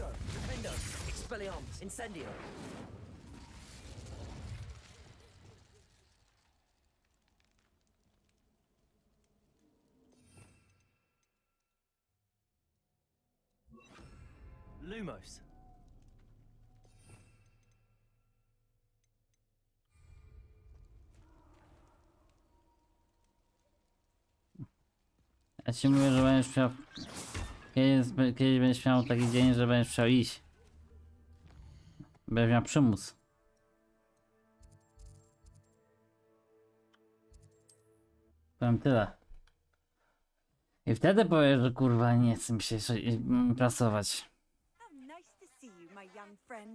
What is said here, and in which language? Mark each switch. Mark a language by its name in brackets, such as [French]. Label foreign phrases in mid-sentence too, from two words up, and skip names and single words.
[Polish] Defendo! Expelliarmus! Incendio! Lumos! Ja ci mówię, że będziesz chciał... Kiedyś będziesz miał taki dzień, że będziesz chciał iść. Będziesz miał przymus. Powiem tyle. I wtedy powiesz, że kurwa nie chce mi się pracować. [English] How nice to see you, my young friend.